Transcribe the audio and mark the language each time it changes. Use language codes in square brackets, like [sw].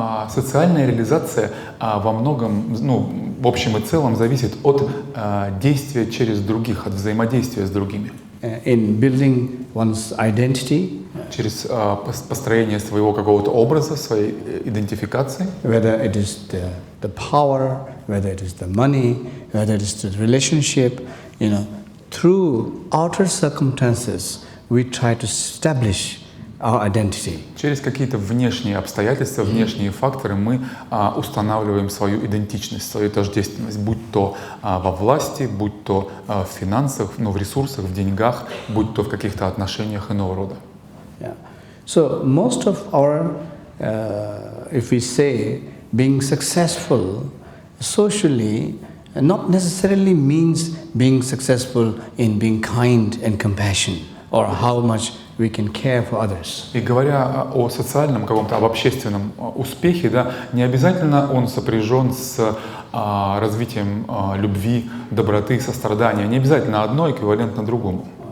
[ru] Социальная реализация во многом, ну, в общем и целом, зависит от действия через других, от взаимодействия с другими. [en] In building one's identity, [ru] через построение своего какого-то образа, своей идентификации. [en] Whether it is the power, whether it is the money, whether it is the relationship, through outer circumstances, we try to establish our identity. [ru] Через какие-то внешние обстоятельства, внешние факторы мы устанавливаем свою идентичность, свою тождественность, будь то во власти, будь то в финансах, в ресурсах, в деньгах, будь то в каких-то отношениях иного рода. [en] Yeah. So most of our, if we say, being successful socially, not necessarily means being successful in being kind and compassion, or how much we can care for others. [ru] И говоря о социальном, каком-то об общественном успехе, да, не обязательно он сопряжен с развитием любви, доброты, сострадания. Не обязательно одно эквивалентно другому.